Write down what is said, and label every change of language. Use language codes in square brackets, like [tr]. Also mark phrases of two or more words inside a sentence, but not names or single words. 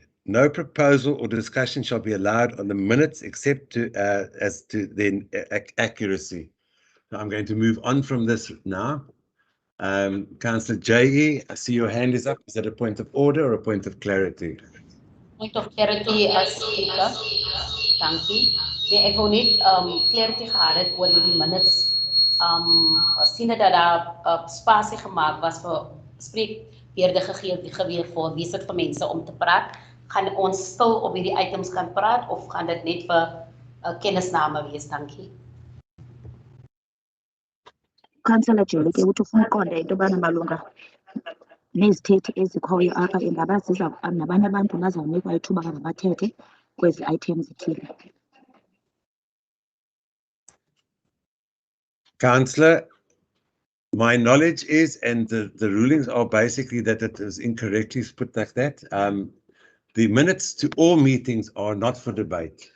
[en] No proposal or discussion shall be allowed on the minutes except as to their accuracy. Now, I'm going to move on from this now. Councillor J.E., I see your hand is up. Is that a point of order or a point of clarity? Point of clarity, Speaker. Thank you. [af] Ek wou net clarity gehad het oor die minutes. Sien dat daar spasie gemaak was vir spreekbeurde gegee vir wese vir mense om te praat. Gaan ons stil op hierdie items kan praat of gaan dit net vir kennisname wees? Dankie. [xh] Councillor Jolike uthi ufuna uqonda into yobana malunga nezithethe ezikhoyo apha ingaba nabanye abantu bazawunikwa ithuba kaze bathethe kwezi items zithile. [en] Councillor, my knowledge is, and the rulings are basically that it is incorrectly put like that. The minutes to all meetings are not for debate.